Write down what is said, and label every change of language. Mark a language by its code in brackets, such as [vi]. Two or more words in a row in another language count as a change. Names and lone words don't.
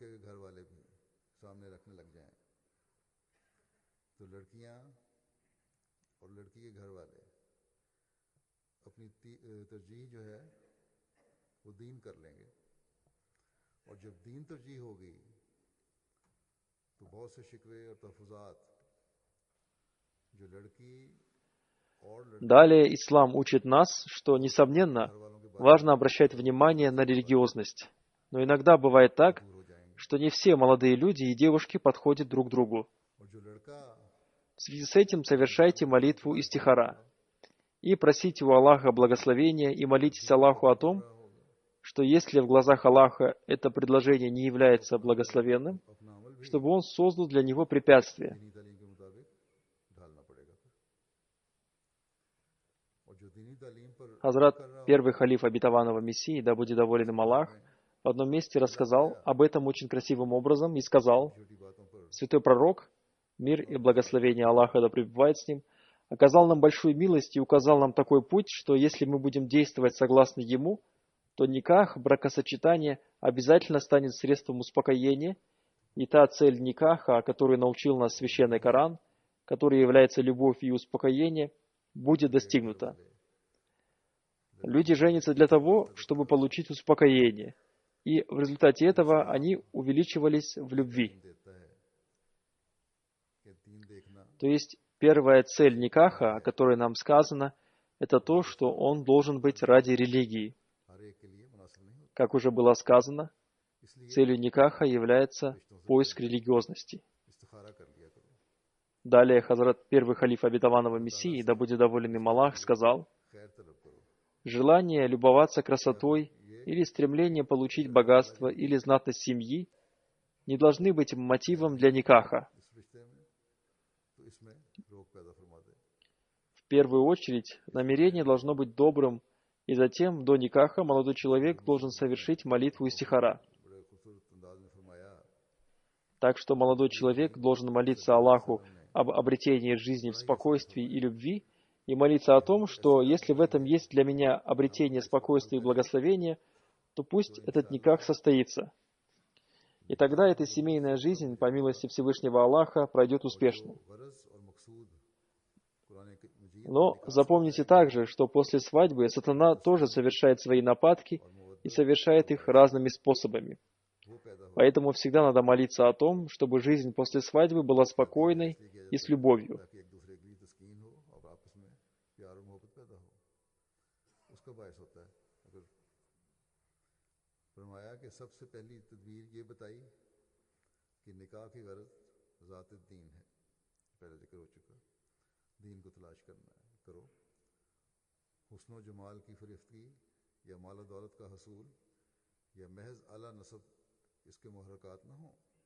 [ur] کے گھر والے بھی سامنے رکھنے لگ جائیں تو لڑکیاں اور لڑکی کے گھر والے اپنی ترجیح جو ہے وہ دین کر لیں گے اور جب دین ترجیح ہوگی تو بہت سے شکوے اور تحفظات جو لڑکی اور لڑکے [ru] Далее ислам учит нас, что, несомненно, [ur] والوں کے [ru] важно обращать внимание на религиозность. Но иногда бывает так, [ur] دور ہو جائیں گے [ru] что не все молодые люди и девушки подходят друг другу. [ur] اور جو لڑکا [ru] В связи с этим совершайте молитву истихара и просите у Аллаха благословения и молитесь Аллаху о том, что если в глазах Аллаха это предложение не является благословенным, [ur] اپنا عمل بھی [ru] чтобы Он создал для него препятствия. [ur] دینی تعلیم کے مطابق ڈھالنا پڑے گا اور جو دینی تعلیم پر [ru] Хазрат, первый халиф обетованного Мессии, да будет доволен им Аллах, в одном месте рассказал об этом очень красивым образом и сказал: [ur] چھوٹی باتوں پر [ru] святой пророк, мир и благословение Аллаха да пребывает с ним, оказал нам большую милость и указал нам такой путь, что если мы будем действовать согласно ему, то никах, бракосочетание, обязательно станет средством успокоения, и та цель никаха, о которой научил нас Священный Коран, который является любовь и успокоение, будет достигнута. Люди женятся для того, чтобы получить успокоение, и в результате этого они увеличивались в любви. [ur] دیتا ہے کہ دین دیکھنا [ru] То есть первая цель никаха, о которой нам сказано, это то, что он должен быть ради религии. [ur] ہر ایک کے لیے مناسب نہیں ہوتا [ru] Как уже было сказано, [ur] इसलिए [ru] целью никаха является поиск религиозности. [ur] استخارہ کر لیا کرو [ru] Далее Хазрат, первый халиф обетованного Мессии, да будет доволен им Аллах, сказал: [ur] خیر طلب کرو [ru] желание любоваться красотой или стремление получить богатство или знатность семьи не должны быть мотивом для никаха. [ur] اس رشتے میں تو اس میں روک پیدا فرما دے [ru] В первую очередь, намерение должно быть добрым И затем, до никаха, молодой человек должен совершить молитву истихара. [ur] بڑے خوبصورت انداز میں فرمایا [ru] Так что молодой человек должен молиться Аллаху об обретении жизни в спокойствии и любви, и молиться о том, что если в этом есть для меня обретение спокойствия и благословения, то пусть этот никах состоится. И тогда эта семейная жизнь, по милости Всевышнего Аллаха, пройдет успешно. [ur] غرض اور مقصود قرآن مجید [ru] Но запомните также, что после свадьбы сатана тоже совершает свои нападки и совершает их разными способами. [ur] وہ پیدا ہو [ru] Поэтому всегда надо молиться о том, чтобы жизнь после свадьбы была спокойной и с любовью. [ur] تاکہ ایک دوسرے کے لیے تسکین ہو اور آپس میں پیار اور محبت پیدا ہو اس کا باعث ہوتا ہے اگر فرمایا کہ سب سے پہلی تدبیر یہ بتائی کہ نکاح کی غرض ذات دین ہے پہلے ذکر ہو چکا دین کو تلاش کرنا ہے کرو حسن و جمال کی فریفتگی یا مال دولت کا حصول یا محض اعلیٰ نسب اس کے محرکات نہ ہو